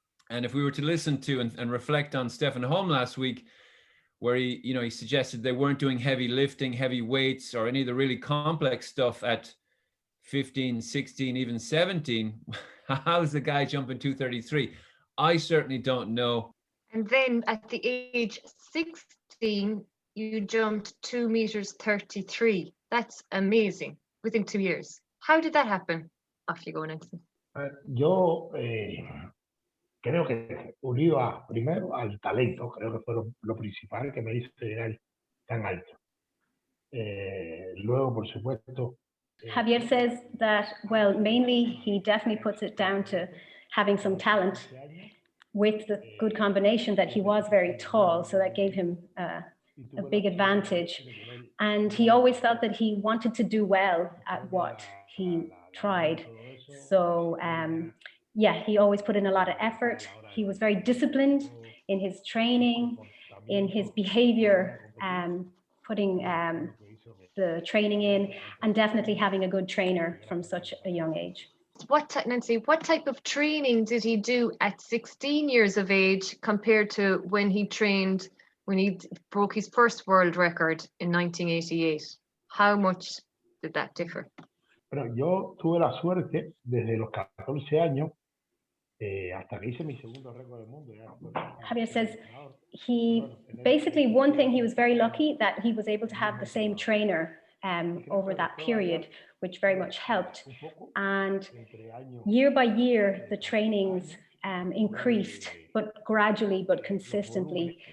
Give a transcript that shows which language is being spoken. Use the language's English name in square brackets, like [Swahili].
[English] And if we were to listen to and reflect on Stefan Holm last week, where he suggested they weren't doing heavy lifting, heavy weights, or any of the really complex stuff at 15, 16, even 17, how's the guy jumping 233? I certainly don't know. And then at the age 16, you jumped 2 meters 33. That's amazing within 2 years. How did that happen? Off you go, Nancy. [Spanish] Yo creo que unido primero al talento, creo que fue lo principal que me hizo llegar tan alto. Luego, por supuesto. [English] Javier says that, well, mainly he definitely puts it down to having some talent with the good combination that he was very tall, so that gave him a big advantage. And he always felt that he wanted to do well at what he tried. So yeah, he always put in a lot of effort. He was very disciplined in his training, in his behavior, putting the training in, and definitely having a good trainer from such a young age. Nancy, what type of training did he do at 16 years of age compared to when he trained, when he broke his first world record in 1988? How much did that differ? [Spanish] Bueno, yo tuve la suerte desde los 14 años hasta que hice mi segundo récord del mundo. [English] Javier says one thing he was very lucky that he was able to have the same trainer over that period, which very much helped. And year by year, the trainings increased, but gradually, but consistently.